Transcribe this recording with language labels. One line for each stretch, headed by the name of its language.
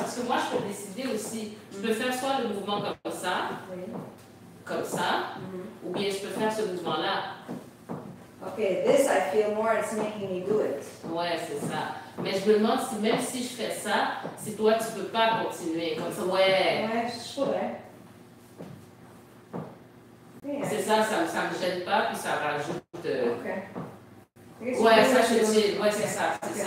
French: Parce que moi, je peux décider aussi. Je peux faire soit le mouvement comme ça, comme ça, ou bien je peux faire ce mouvement-là.
English: Ok, this I feel more, it's making me do it.
French: Ouais, c'est ça. Mais je me demande si même si je fais ça, si toi tu peux pas continuer comme ça. Ouais. Ouais, je pourrais. C'est ça me gêne pas, puis ça rajoute. Ok. Ouais, ça je dis. Ouais, c'est ça.